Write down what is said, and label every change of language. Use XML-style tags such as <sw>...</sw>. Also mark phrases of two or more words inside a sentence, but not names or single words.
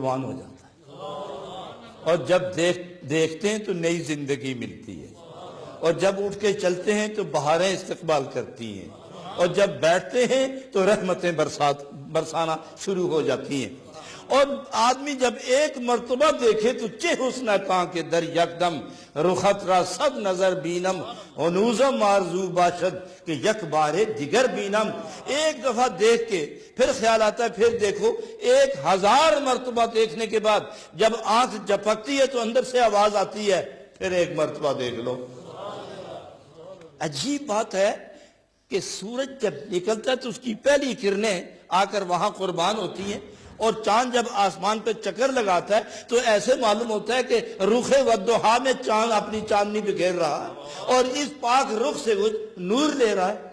<ur>ہو جاتا ہے، اور جب دیکھتے ہیں تو نئی زندگی ملتی ہے، اور جب اٹھ کے چلتے ہیں تو بہاریں استقبال کرتی ہیں، اور جب بیٹھتے ہیں تو رحمتیں برسانا شروع ہو جاتی ہیں، اور آدمی جب ایک مرتبہ دیکھے تو</ur> <fa>چہ حسن کان کے در یکدم، رخت را صد نظر بینم، انوزم آرزو باشد کہ یک بارے دیگر بینم۔</fa> <ur>ایک دفعہ دیکھ کے پھر خیال آتا ہے پھر دیکھو، 1000 مرتبہ دیکھنے کے بعد جب آنکھ جھپکتی ہے تو اندر سے آواز آتی ہے پھر ایک مرتبہ دیکھ لو۔ عجیب بات ہے کہ سورج جب نکلتا ہے تو اس کی پہلی کرنیں آ کر وہاں قربان ہوتی ہیں، اور چاند جب آسمان پہ چکر لگاتا ہے تو ایسے معلوم ہوتا ہے کہ رخ والضحیٰ میں چاند اپنی چاندنی بکھیر رہا ہے اور اس پاک رخ سے وہ نور لے رہا ہے۔</ur>